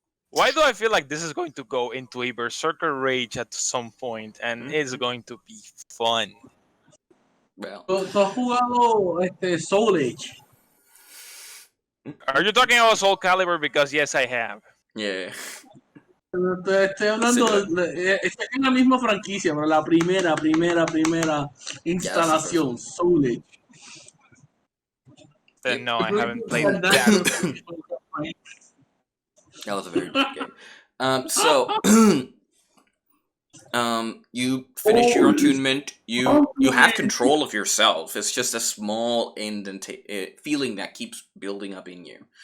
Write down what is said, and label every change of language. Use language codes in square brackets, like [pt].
[en] Why do I feel like this is going to go into a berserker rage at some point, and it's going to be fun? Well, [es] ¿Tú has jugado Soul Age? [en] Are you talking about Soul Calibur? Because yes, I have. yeah. [es] Estoy hablando estoy en la misma franquicia, pero la primera instalación, Soul Age. [en] Then no, I haven't played That that. That was a very good game. So you finish your attunement. You have control of yourself. It's just a small feeling that keeps building up in you.